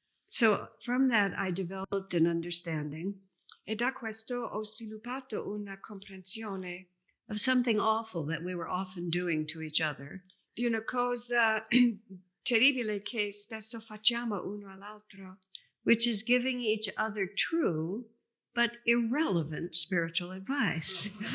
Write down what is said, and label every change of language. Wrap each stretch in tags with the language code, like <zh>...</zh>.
<en>So from that, I developed an understanding</en> <it>E da questo ho sviluppato una comprensione</it> <en>of something awful that we were often doing to each other,</en> <it>di una cosa terribile che spesso facciamo uno all'altro,</it> <en>which is giving each other true but irrelevant spiritual advice.</en>